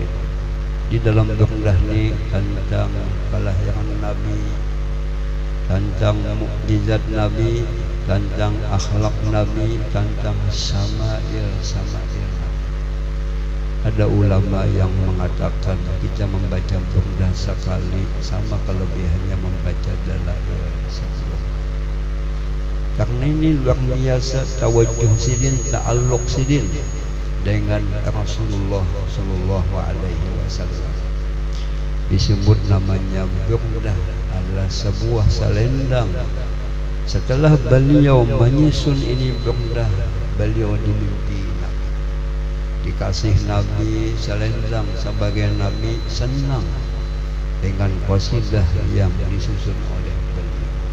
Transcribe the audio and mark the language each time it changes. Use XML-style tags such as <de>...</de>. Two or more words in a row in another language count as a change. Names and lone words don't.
<id>Di dalam Burdah ini tentang kelahiran Nabi, tentang mukjizat Nabi, tentang akhlak Nabi, tentang sama'il Nabi. Ada ulama yang mengatakan kita membaca Burdah sekali sama kelebihannya membaca Dalail sebelum. Karena ini luar biasa tawajuh sidin, ta'alluq sidin dengan Rasulullah</id> <ar>صلى الله عليه وسلم.</ar> <id>Disebut namanya burdah, adalah sebuah selendang. Setelah beliau menyusun ini burdah, beliau dimimpi Nabi, dikasih Nabi selendang sebagai Nabi senang dengan qasidah yang disusun oleh beliau.</id>